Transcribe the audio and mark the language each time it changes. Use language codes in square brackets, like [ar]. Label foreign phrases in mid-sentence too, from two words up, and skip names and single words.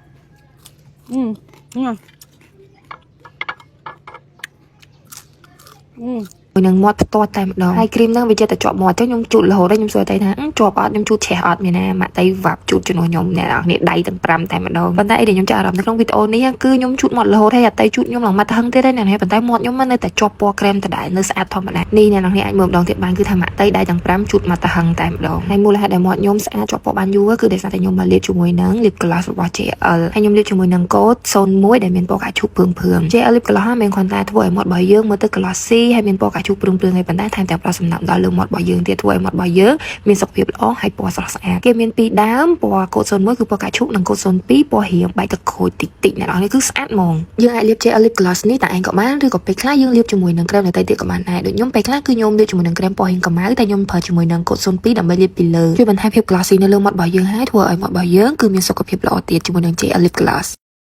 [km] នឹងមាត់ផ្ទាត់តែម្ដងហើយគ្រីមហ្នឹងវាចេះតែជាប់មាត់ទៅខ្ញុំជូតរហូតខ្ញុំសួរតែថាជាប់អត់ខ្ញុំជូតឆេះអត់មានណាម៉ាក់តៃវ៉ាប់ជូតជំនួសខ្ញុំអ្នកនរគ្នាដៃទាំង5តែម្ដងប៉ុន្តែអីដែលខ្ញុំចាក់អារម្មណ៍នៅក្នុងវីដេអូនេះគឺខ្ញុំជូតមាត់រហូតហើយអត់តៃជូតខ្ញុំឡើងមាត់ហឹងទៀតទេ អ្នកនរប៉ុន្តែមាត់ខ្ញុំនៅតែជាប់ពណ៌ក្រែមដដែលនៅស្អាតធម្មតានេះអ្នកនរគ្នាអាចមើលម្ដងទៀតបានគឺថាម៉ាក់តៃដៃទាំង5ជូតមាត់ហឹងតែម្ដងហើយមូលហេតុដែលមាត់ខ្ញុំស្អាតជាប់ពណ៌បាន យូរគឺដោយសារតែខ្ញុំមកលាបជាមួយនឹង [en] lip gloss [km] របស់ JL ហើយខ្ញុំលាបជាមួយនឹង code 01ដែលមានពណ៌កាឈូកព្រឿង JL [en] lip gloss [km] មិនគ្រាន់តែធ្វើឲ្យមាត់របស់យើង មើលទៅ glossy ហើយមានពណ៌កាឈូកព្រឿងហើយប៉ុន្តែថែមទាំងផ្ដល់សំណើមដល់លើមាត់របស់យើងទៀតធ្វើឲ្យមាត់របស់យើងមានសុខភាពល្អហើយពណ៌ស្រស់ស្អាតគេមានពីរដើមពណ៌កូដ01គឺពណ៌កាឈូកនិងកូដ02ពណ៌រៀងបែកទឹកខូចតិចតិចអ្នកនរនេះគឺស្អាតហ្មងយើងអាចលាប JL [en] lip gloss [km] នេះតែឯងក៏បានឬក៏ពេលខ្លះយើងលាបជាមួយនឹងក្រែមដតៃទៀតក៏បានដែរដូចខ្ញុំពេលខ្លះគឺខ្ញុំលាបជាមួយនឹងក្រែមពណ៌រៀងកម្ៅតែខ្ញុំប្រើជាមួយនឹងកូដ02ដើម្បីលាបពីលើជួយបន្ថែមភាព glossy នៅលើមាត់របស់យើងហើយធ្វើឲ្យមាត់របស់យើងគឺមានសុខភាពល្អទៀតជាមួយនឹង JL [en] lip gloss